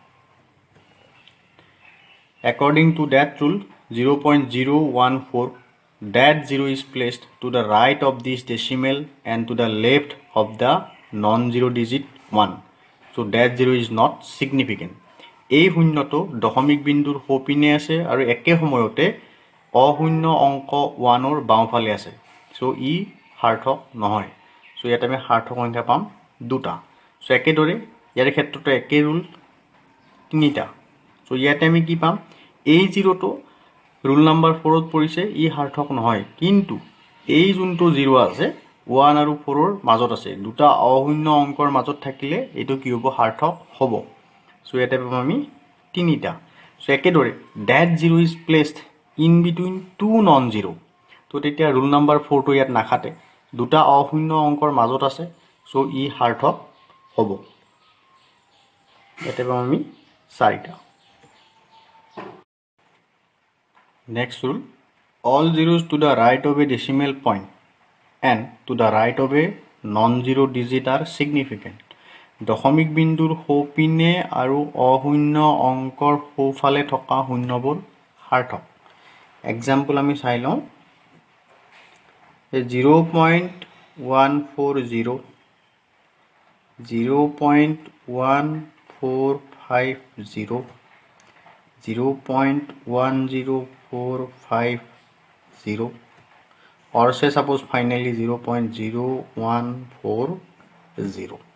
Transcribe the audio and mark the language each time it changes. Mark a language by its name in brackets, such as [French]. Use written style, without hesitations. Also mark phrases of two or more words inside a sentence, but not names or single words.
[English] According to that rule, 0.014, that 0 is placed to the right of this decimal and to the left of the non-zero digit 1. So that 0 is not significant. [Assamese] এই শূন্যটো দশমিক বিন্দুৰ সোঁপিনে আছে আৰু একে সময়তে অশূন্য অংক 1ৰ বাওঁফালে আছে, চ' ই সাৰ্থক নহয়। চ' ইয়াত আমি সাৰ্থক সংখ্যা পাম দুটা। চ' একেদৰে ইয়াৰ ক্ষেত্ৰতো একে ৰুল, তিনিটা। চ' ইয়াতে আমি কি পাম, এই জিৰ'টো [English] rule number 4 [Assamese] পৰিছে, ই সাৰ্থক নহয়, কিন্তু এই যোনটো জিৰ' আছে 1 আৰু 4ৰ মাজত আছে, দুটা অশূন্য অংকৰ মাজত থাকিলে এইটো কি হ'ব, সাৰ্থক হ'ব। চ' ইয়াতে পাম আমি তিনিটা। চ' একেদৰে [English] that 0 is placed in between two non zero', [Assamese] তো তেতিয়া [English] rule number 4 [Assamese] ইয়াত নাখাটে, দুটা অশূন্য অংকৰ মাজত আছে, চ' ই সাৰ্থক হ'ব। ইয়াতে পাম আমি চাৰিটা। [English] Next rule, all zeros to the right of a decimal point and to the right of a non-zero digit are significant. [Assamese] দশমিক বিন্দুৰ সোঁপিনে আৰু অশূন্য অংকৰ সোঁফালে থকা শূন্যবোৰ সাৰ্থক। এক্সাম্পল আমি চাই লওঁ। 0.140, 0.1450, 0.1050, [English] or say suppose finally 0.0140.